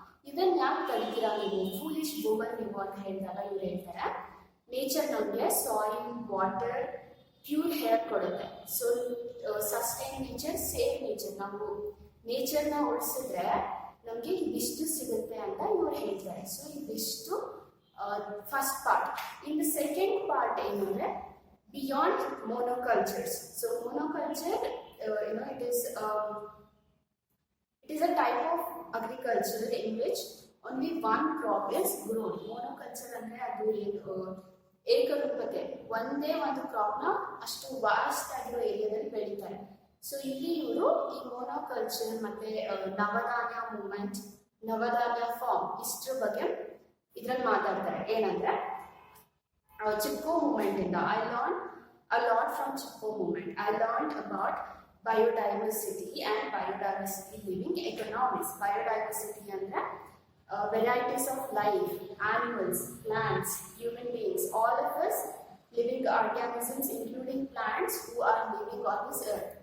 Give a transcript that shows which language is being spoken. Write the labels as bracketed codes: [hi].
[kn] ಇದನ್ನ ಯಾಕೆ ಕಲಿತೀರಾ ನೀವು, [en] foolish woman [kn] ನೀವು ಅಂತ ಹೇಳಿದಾಗ ಇವ್ರು ಹೇಳ್ತಾರೆ, ನೇಚರ್ ನಮಗೆ ಸಾಯಿಲ್, ವಾಟರ್, ಪ್ಯೂರ್ ಏರ್ ಕೊಡುತ್ತೆ. [en] So sustain nature, save nature. [kn] ನಾವು ನೇಚರ್ನ ಉಳಿಸಿದ್ರೆ ನಮಗೆ ಇದಿಷ್ಟು ಸಿಗುತ್ತೆ ಅಂತ ಇವ್ರು ಹೇಳ್ತಾರೆ. ಸೊ ಇದಿಷ್ಟು [en] first part. In the second part [kn] ಏನಂದ್ರೆ [en] beyond monocultures. So monoculture, it is a type of agriculture in which only one crop is grown. [kn] Monoculture ಅಂದ್ರೆ ಅದು ಏಕರೂಪತೆ, ಒಂದೇ ಒಂದು ಕ್ರಾಪ್ ನ ಅಷ್ಟು ವಾಸ್ಟ್ ಆಗಿರೋ ಏರಿಯಾದಲ್ಲಿ ಬೆಳೀತಾರೆ. ಸೊ ಇಲ್ಲಿ ಇವರು ಈ ಮೋನೋಕಲ್ಚರ್ ಮತ್ತೆ ನವಧಾನ್ಯ ಮೂವ್ಮೆಂಟ್, ನವಧಾನ್ಯ ಫಾರ್ಮ್ ಇಷ್ಟರ ಬಗ್ಗೆ ಇದ್ರಲ್ಲಿ ಮಾತಾಡ್ತಾರೆ. ಏನಂದ್ರೆ ಚಿಪ್ಪೋ ಮೂವ್ಮೆಂಟ್ ಇಂದ [en] I learned a lot from Chippo movement. I learned about biodiversity and biodiversity living economics. Biodiversity [kn] ಅಂದ್ರೆ [en] varieties of life, animals, plants, human beings, all of us living organisms including plants who are living on this earth.